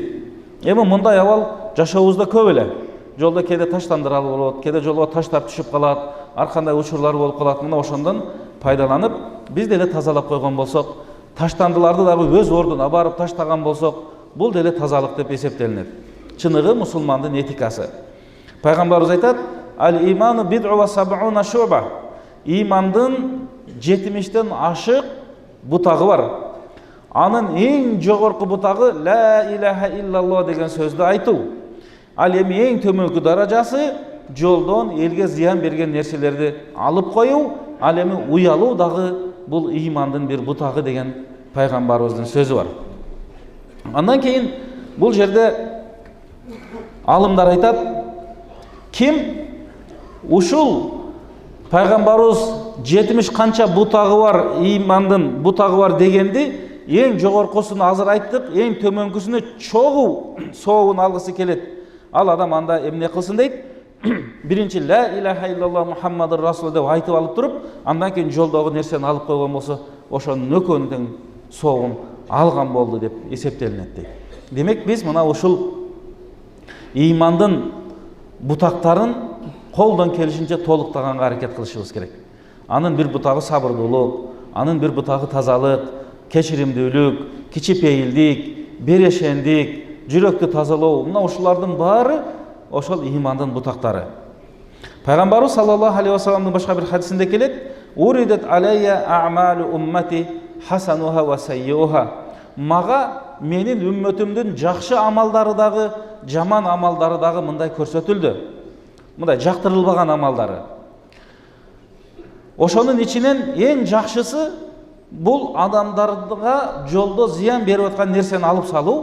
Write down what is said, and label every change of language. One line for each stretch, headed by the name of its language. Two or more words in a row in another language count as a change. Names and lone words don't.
Kyrgyz: Эми мындай абал жашообузда көп эле. Жолда кээде таштандырал болот, кээде жолго таштар түшүп калат, ар кандай учурлар болуп калат. Мына ошондон пайдаланып, биз деле тазалап койгон болсок, таштандыларды дагы өз ордуна барып таштаган болсок, бул деле тазалык деп эсептелинет. Чыныгы мусулмандын этикасы. Пайгамбарыбыз айтат:
Arabic: "الإيمان بضع وسبعون شعبة."
Kyrgyz: Имандын 70тен ашык бутагы бар. Анын эң жогорку бутагы
Arabic: لا إله إلا الله
Kyrgyz: деген сөздү айтуу. Ал эми эң төмөнкү даражасы жолдон элге зыян берген нерселерди алып коюу, ал эми уялуу дагы бул имандын бир бутагы деген пайгамбарыбыздын сөзү бар. Андан кийин бул жерде алымдар айтат, ким ушул пайгамбарыбыз 70 канча бутагы бар, имандын бутагы бар дегенди эң жогоркусун азыр айттык, эң төмөнкүсүнө чогуу сообун алгысы келет. Ал адам анда эмне кылсын дейт? Биринчи
Arabic: لا إله إلا الله محمد رسول
Kyrgyz: деп айтып алып туруп, андан кийин жолдогу нерсени алып койгон болсо, ошонун экөөнүн соогун алган болду деп эсептелинет дейт. Демек биз мына ушул имандын бутактарын колдон келишинче толуктаганга аракет кылышыбыз керек. Анын бир бутагы сабырдуулук, анын бир бутагы тазалык, кечиримдүүлүк, кичипейилдик, берешендик, жүрөктү тазалоо. Мына ушулардын баары ошол имандын бутактары. Пайгамбарыбыз
Arabic: صلى الله عليه وسلم
Kyrgyz: башка бир хадисинде келет:
Arabic: "عرضت علي أعمال أمتي حسنها وسيئها."
Kyrgyz: Мага менин үммөтүмдүн жакшы амалдары дагы, жаман амалдары дагы мындай көрсөтүлдү. Мындай жактырылбаган амалдары. Ошонун ичинен эң жакшысы бул адамдарга жолдо зыян берип аткан нерсени алып салуу.